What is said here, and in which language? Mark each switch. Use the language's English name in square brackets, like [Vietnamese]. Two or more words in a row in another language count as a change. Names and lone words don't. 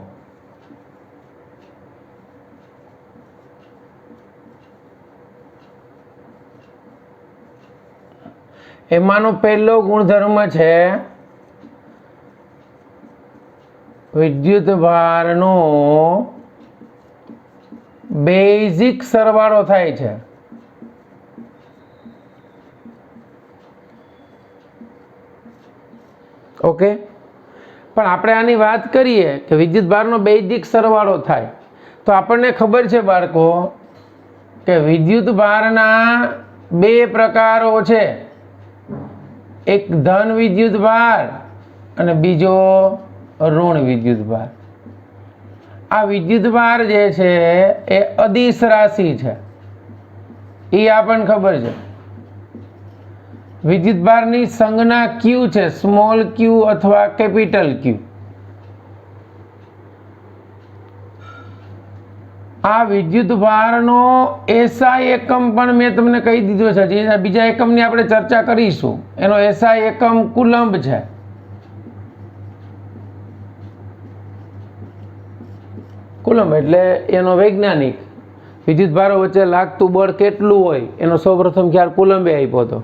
[Gujarati] એમાંનો પહેલો ગુણધર્મ છે વિદ્યુત ભારનો બેઝિક સરવાળો થાય છે। ઓકે, પણ આપણે આની વાત કરીએ કે વિદ્યુત ભારનો બેઝિક સરવાળો થાય તો આપણે ખબર છે બાળકો કે વિદ્યુત ભારના 2 પ્રકારો છે, એક ધન વિદ્યુત ભાર અને બીજો ઋણ વિદ્યુત ભાર। આ વિદ્યુત ભાર જે છે એ અદિશ રાશિ છે, ઈ આપણે ખબર છે। વિદ્યુત ભારની સંજ્ઞા Q છે, સ્મોલ q અથવા કેપિટલ Q। આ વિદ્યુત ભારનો SI એકમ પણ મેં તમને કહી દીધો છે, જે બીજા એકમની આપણે ચર્ચા કરીશું। એનો SI એકમ કુલંબ છે। કુલંબ એટલે એનો વૈજ્ઞાનિક વિદ્યુત ભારો વચ્ચે લાગતું બળ કેટલું હોય એનો સૌપ્રથમ ખ્યાલ કુલંબે આપ્યો હતો।